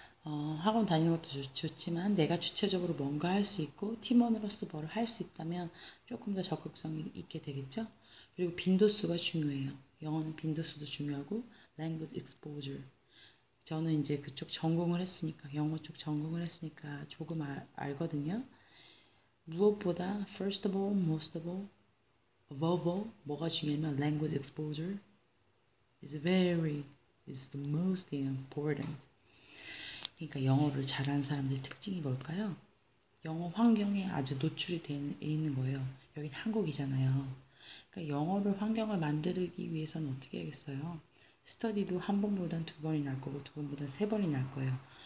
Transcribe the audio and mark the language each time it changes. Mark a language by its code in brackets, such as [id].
[ko] 학원 다니는 것도 좋지만 내가 주체적으로 뭔가 할 수 있고 팀원으로서 뭘 할 수 있다면 조금 더 적극성이 있게 되겠죠. 그리고 빈도수가 중요해요. 영어는 빈도수도 중요하고 [en] language exposure. [ko] 저는 이제 그쪽 전공을 했으니까 영어 쪽 전공을 했으니까 조금 알거든요. 무엇보다 [en] first of all, most of all, above all [ko] 뭐가 중요하면 [en] language exposure is the most important. [ko] 그러니까 영어를 잘하는 사람들의 특징이 뭘까요? 영어 환경에 아주 노출이 돼 있는 거예요. 여긴 한국이잖아요. 그러니까 영어를 환경을 만들기 위해서는 어떻게 하겠어요? 스터디도 한 번보단 두 번이 날 거고 두 번보단 세 번이 날 거예요.